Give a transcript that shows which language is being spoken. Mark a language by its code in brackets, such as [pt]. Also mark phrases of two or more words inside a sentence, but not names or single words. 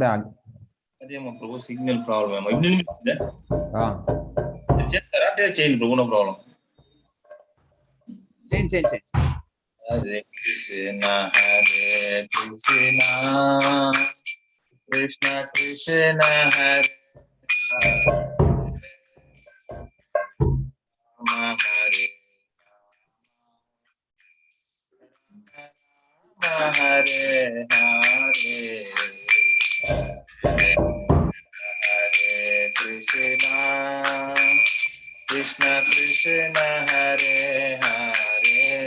[te] అదేమో ప్రభు [en] signal problem [te] ఏమో. ఇప్పుడు వినిపిస్తుందా? చేస్తారా అంటే చేయండి ప్రభు, [en] no problem. [te] చేయండి. [sa] హరే కృష్ణ, హరే కృష్ణ, కృష్ణ కృష్ణ, హరే రామ, హరే రామ, హరే హరే, హరే కృష్ణ, కృష్ణ కృష్ణ, హరే హరే,